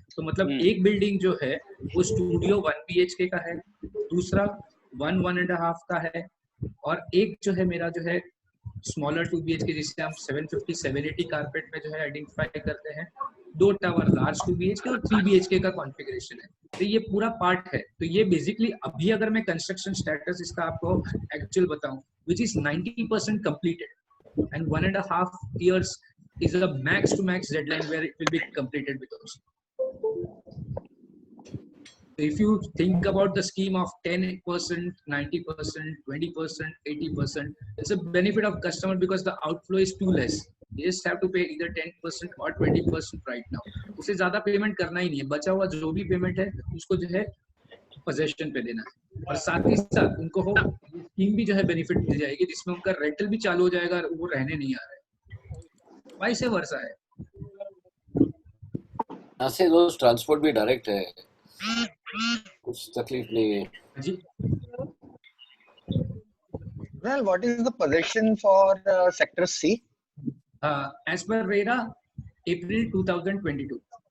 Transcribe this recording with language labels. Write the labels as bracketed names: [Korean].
[Hindi] तो मतलब एक बिल्डिंग जो है वो स्टूडियो 1 BHK का है, दूसरा 1.5 का है, और एक जो है मेरा जो है स्मॉलर 2 BHK जिसे हम 750 780 कारपेट में जो है आइडेंटिफाई करते हैं. 2 टावर लार्ज 2 BHK और 3 BHK का कॉन्फ़िगरेशन है. तो ये पूरा पार्ट है. तो ये बेसिकली अभी अगर मैं कंस्ट्रक्शन स्टेटस इसका आपको एक्चुअल बताऊं, [English] which is 90% completed and 1.5 years is a max to max deadline where it will be completed with us. If you think about the scheme of 10%, 90%, 20%, 80%, it's a benefit of customer because the outflow is too less. You just have to pay either 10% or 20% right now. [Hindi] उससे ज़्यादा payment करना ही नहीं है, बचा हुआ जो भी payment है उसको जो है पोजेशन पे देना है, और साथ ही साथ उनको हो स्कीम भी जो है बेनिफिट मिल जाएगी जिसमें उनका रेंटल भी चालू हो जाएगा और वो रहने नहीं आ रहे, वाइस वर्सा है। यहाँ से रोज ट्रांसपोर्ट भी डायरेक्ट है, कुछ तकलीफ नहीं है जी। [English] Well, what is the position for sector C? As per RERA, April 2022.